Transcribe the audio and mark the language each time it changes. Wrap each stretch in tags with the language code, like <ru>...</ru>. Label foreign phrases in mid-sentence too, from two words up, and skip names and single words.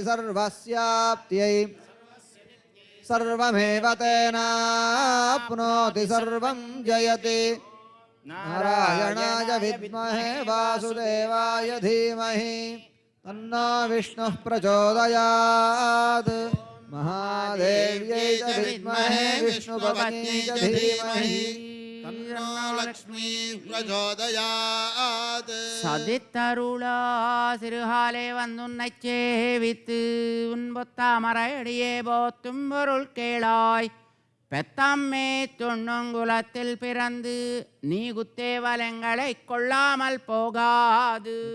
<sa>सर्वस्याप्त्यै सर्वमेव तेनाप्नोति सर्वं जयति नारायणाय विद्महे वासुदेवाय धीमहि तन्नो विष्णुः प्रचोदयात् महादेव्यै च विद्महे विष्णुपत्न्यै च धीमहि तन्नो लक्ष्मी प्रचोदयात्</sa> <ta>சதித்தருளா சிறுகாலே வந்துன்னை சேவித்து உன்பொத்தாமரையடியே போத்தும் பொருள் கேளாய் பெத்தம்மே தொண்ணுங்குலத்தில் பிறந்து நீ குத்தேவலங்களை கொள்ளாமல் போகாது</ta>